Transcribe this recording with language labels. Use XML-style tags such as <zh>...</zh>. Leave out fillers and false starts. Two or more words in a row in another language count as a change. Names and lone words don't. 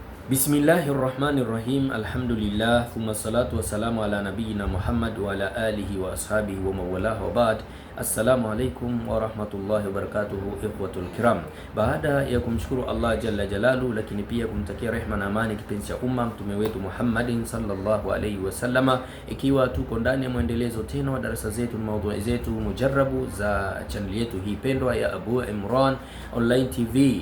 <ar>بسم الله الرحمن الرحيم. الحمد لله، ثم الصلاة والسلام على نبينا محمد وعلى آله وأصحابه ومولاه وبعد. السلام عليكم ورحمة الله وبركاته، إخوة الكرام.</ar> <sw>Baada ya kumshukuru Allah</sw> <ar>جل جلاله,</ar> <sw>lakini pia kumtakia rehma na amani kipenzi cha umma mtume wetu Muhammadin</sw> <ar>صلى الله عليه وسلم,</ar> <sw>ikiwa tuko ndani ya mwendelezo tena wa darasa zetu na maudhui zetu mujarrabu za channel yetu hii pendwa ya Abu Imran Online TV.</sw>